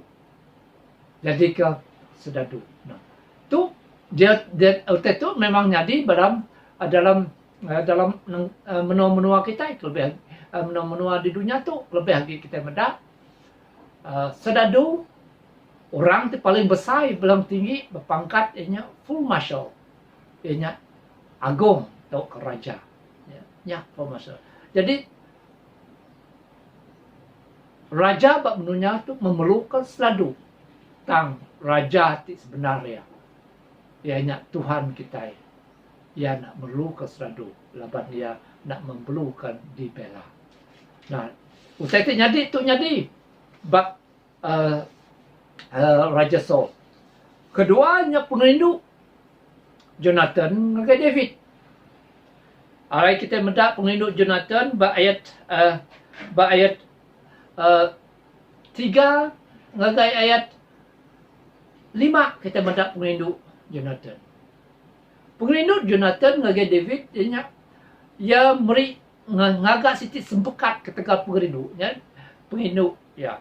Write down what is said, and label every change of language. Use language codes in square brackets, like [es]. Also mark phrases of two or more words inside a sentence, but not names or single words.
[iba] Jadi ke sedadu. Nah, tu dia tu memang nyadi dalam menua-menua kita itu lebih menua-menua di dunia tu lebih lagi kita mendak sedadu orang tu paling besar paling tinggi berpangkat ianya [en] full marshal [iba] ianya agung atau raja ya [en] full marshal. [iba] Jadi raja bab menunya tu memerlukan sedadu tang raja ti sebenarnya ianya Tuhan kita. Ia nak memerlukan seradu. Laban ia nak memerlukan dibela. Nah, usai itu nyadi. Bab Raja Saul. Keduanya penginduk Jonathan dengan David. Hari kita mendak penginduk Jonathan bab ayat 3 dengan ayat 5 kita mendak penginduk Jonathan. Penginduk Jonathan ngagai David ia meri ngagak sitit sempekat ketika penginduk ya.